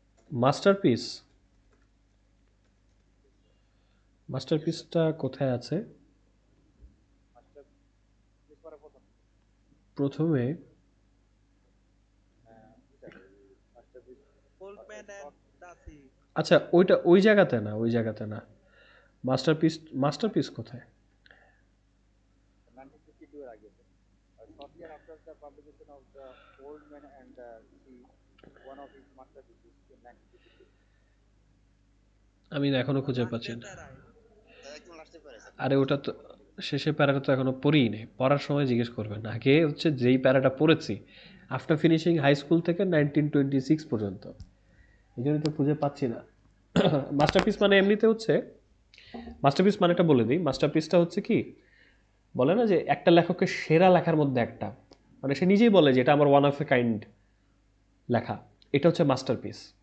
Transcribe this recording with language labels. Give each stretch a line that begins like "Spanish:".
Bangla: Masterpiece, মাস্টারপিসটা কোথায় আছে? Masterpiece পরে প্রথম প্রথমে মাস্টারপিস ফোল্ডম্যান এন্ড দাসি। আচ্ছা, ওইটা ওই জায়গাতে না, ওই জায়গাতে না। মাস্টারপিস, মাস্টারপিস কোথায়?
English: 1952
Bangla: এর আগে
English: short year after the publication of the Old Man and the Sea, one of his masterpieces in 1952.
Bangla: আমি এখনো খুঁজে পাচ্ছি লাস্টের না। প্যারায় একদম লাস্টে পারে স্যার। আরে ওটা তো শেষে প্যারাটা তো এখনো পড়িই নেই, পড়ার সময় জিজ্ঞেস করবেন না, আগে হচ্ছে যেই প্যারাটা পড়েছি
English: after finishing high school
Bangla: থেকে 1926 পর্যন্ত, এই জন্য তো খুঁজে পাচ্ছি না। মাস্টারপিস মানে এমনিতে হচ্ছে, মাস্টারপিস মানেটা বলে দিই, মাস্টারপিসটা হচ্ছে কি, বলে না যে একটা লেখকের সেরা লেখার মধ্যে একটা, মানে সে নিজেই বলে যে এটা আমার
English: one of a kind
Bangla: লেখা, এটা হচ্ছে মাস্টারপিস।